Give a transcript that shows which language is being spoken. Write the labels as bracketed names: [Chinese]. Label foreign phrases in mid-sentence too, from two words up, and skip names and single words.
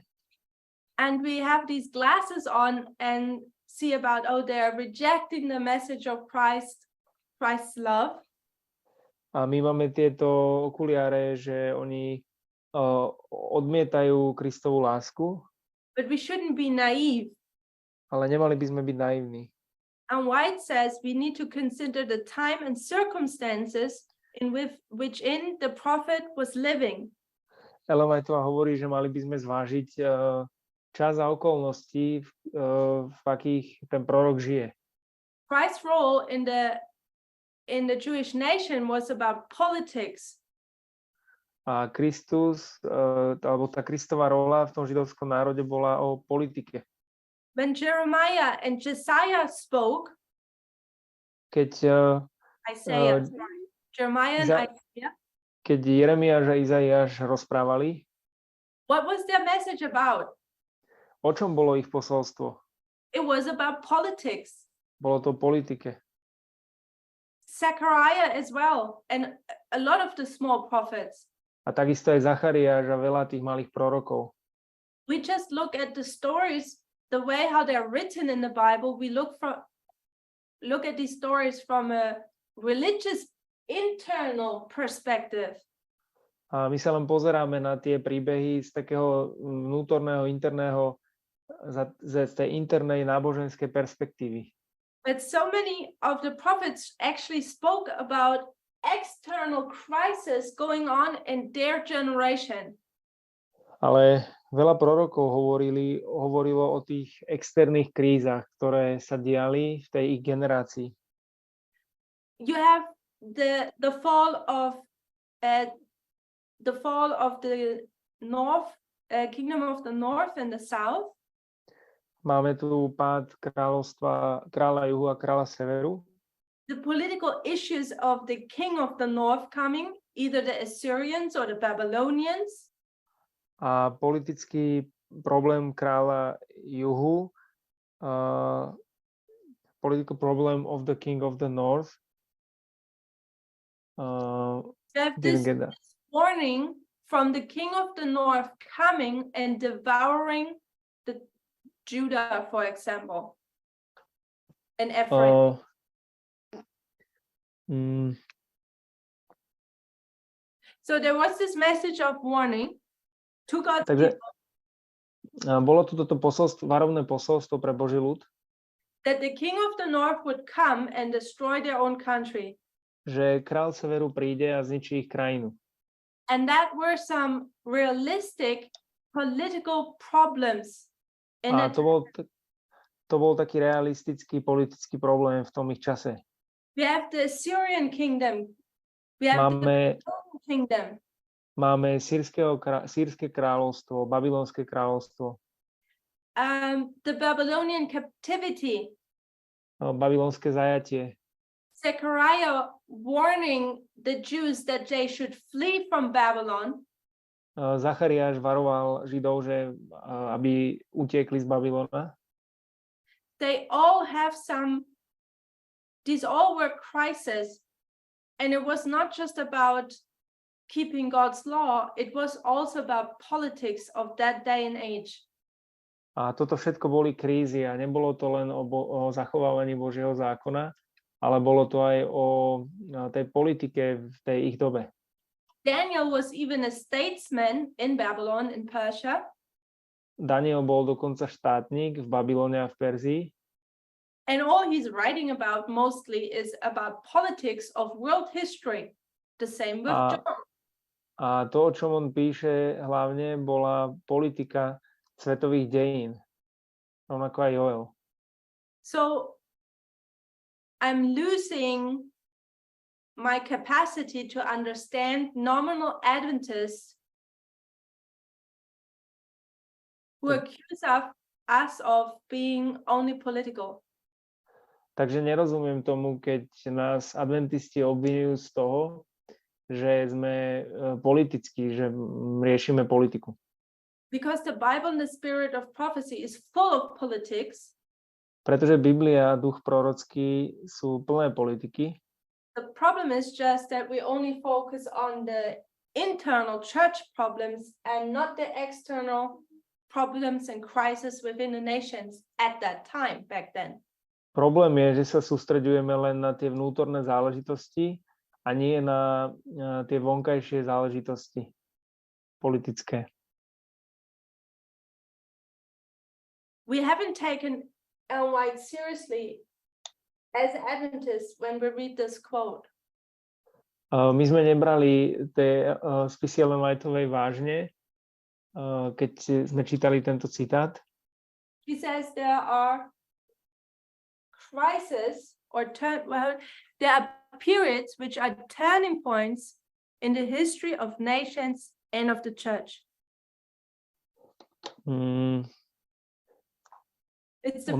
[English] And we have these glasses on and see about, they're rejecting the message of Christ's love. [Slovak] A my máme tieto okuliare, že oni odmietajú Kristovu lásku. [English] But we shouldn't be naive. [Slovak] Ale nemali by sme byť naivní. [English] And White says we need to consider the time and circumstances in which the prophet was living. [Slovak] Ellen Whiteová hovorí, že mali by sme zvážiť čas a okolnosti, v akých ten prorok žije. [English] Christ's role in the Jewish nation was about politics. [Slovak] A Kristus, alebo tá Kristova rola v tom židovskom národe bola o politike. [English] When Jeremiah and Josiah spoke, [Slovak] Keď [English] Jeremiah and Isaiah, [Slovak] keď Jeremiáš a Izaiáš rozprávali, [English] what was their message about? [Slovak] o čom bolo ich posolstvo? [English] It was about politics. [Slovak] Bolo to o politike. [English] Zechariah as well, and a lot of the small prophets. [Slovak] A takisto aj Zachariáš a veľa tých malých prorokov. [English] We just look at the stories, the way how they're written in the Bible. We look at these stories from a religious internal perspective. [Slovak] A my sa len pozeráme na tie príbehy z takého vnútorného, interného z tej internej náboženskej perspektívy. [English] But so many of the prophets actually spoke about external crisis going on in their generation. [Slovak] Ale veľa prorokov hovorilo o tých externých krízach, ktoré sa diali v tej ich generácii. [English] You have the fall of the north kingdom of the north and the south. [Slovak] Máme tu pád kráľa juhu a kráľa severu. [English] The political issues of the king of the north coming, either the Assyrians or the Babylonians. [Slovak] A politický problém kráľa juhu, [English] political problem of the king of the north. You have Didn't this get that. warning from the king of the north coming and devouring the Judah, for example, and Ephraim. So there was this message of warning to God's [Slovak] Takže [English] people [Slovak] bolo tu toto varovné posolstvo pre Boží ľud, [English] that the king of the north would come and destroy their own country. [Slovak] že kráľ severu príde a zničí ich krajinu. [English] And that were some realistic political problems in [Slovak] A [English] it. [Slovak] to bol taký realistický politický problém v tom ich čase. [English] We have the Assyrian kingdom. We have the Babylonian kingdom. [Slovak] Máme sýrske kráľovstvo, babylonské kráľovstvo, [English] The Babylonian captivity. [Slovak] babylonské zajatie. [English] Zechariah warning the Jews that they should flee from Babylon. [Slovak] Zachariáš varoval Židov, že aby utiekli z Babylona. [English] These all were crises, and it was not just about keeping God's law, it was also about politics of that day and age. [Slovak] A toto všetko boli krízy a nebolo to len o zachovávaní Božieho zákona, ale bolo to aj o tej politike v tej ich dobe. [English] Daniel was even a statesman in Babylon, in Persia. [Slovak] Daniel bol dokonca štátnik v Babylone a v Perzii. [English] And all he's writing about mostly is about politics of world history. The same with John. [Slovak] A to, o čom on píše hlavne, bola politika svetových dejín. Rovnako aj Joel. [English] So I'm losing my capacity to understand nominal Adventists who accuse us of being only political. [Slovak] Takže nerozumiem tomu, keď nás adventisti obvinujú z toho, že sme politickí, že riešime politiku. [English] Because the Bible and the spirit of prophecy is full of politics. [Slovak] Pretože Biblia a duch prorocký sú plné politiky. [English] The problem is just that we only focus on the internal church problems and not the external problems and crises within the nations at that time, back then. [Slovak] Problém je, že sa sústreďujeme len na tie vnútorné záležitosti a nie na tie vonkajšie záležitosti politické. [English] We haven't taken Ellen White seriously as Adventists when we read this quote. [Slovak] My sme nebrali tie spisy Ellen Whiteovej vážne, keď sme čítali tento citát. [English] She says there are crises or there are periods which are turning points in the history of nations and of the church. It's the